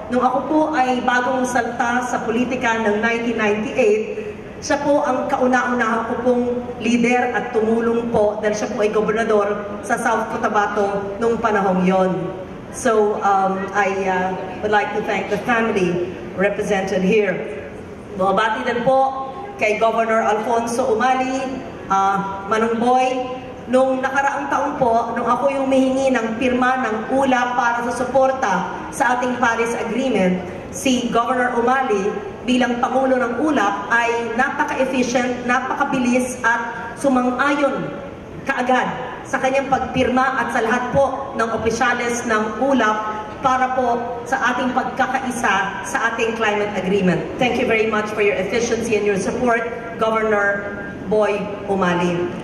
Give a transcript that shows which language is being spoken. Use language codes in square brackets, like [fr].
[tl] Nung ako po ay bagong salta sa politika ng 1998, siya po ang kauna-unahan ko pong leader at tumulong po dahil siya po ay gobernador sa South Cotabato nung panahong yon. [en] So I would like to thank the family represented here. [tl] Bumabati din po kay Governor Alfonso Umali, Manong Boy. Nung nakaraang taon po, nung ako yung humihingi ng pirma ng ULA para sa suporta sa ating Paris Agreement, si Governor Umali bilang Pangulo ng ULAP ay napaka-efficient, napakabilis at sumang-ayon kaagad sa kanyang pagpirma at sa lahat po ng opisyales ng ULAP para po sa ating pagkakaisa sa ating climate agreement. [en] Thank you very much for your efficiency and your support, Governor Boy Umali.